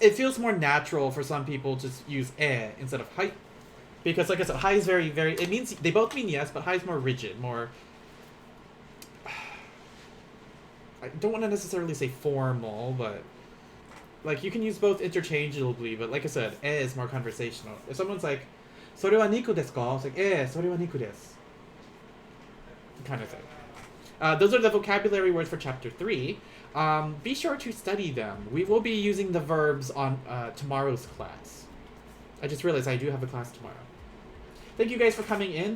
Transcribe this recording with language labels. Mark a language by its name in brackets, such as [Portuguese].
[English] It feels more natural for some people to use eh instead of hi. Because, like I said, hi is very, very... It means... They both mean yes, but hi is more rigid, more... I don't want to necessarily say formal, but... Like, you can use both interchangeably, but like I said, eh is more conversational. If someone's like, [Japanese] それは肉ですか? [English] It's like, eh, [Japanese] それは肉です. [English] Kind of thing. Those are the vocabulary words for chapter 3. Be sure to study them. We will be using the verbs on tomorrow's class. I just realized I do have a class tomorrow. Thank you guys for coming in.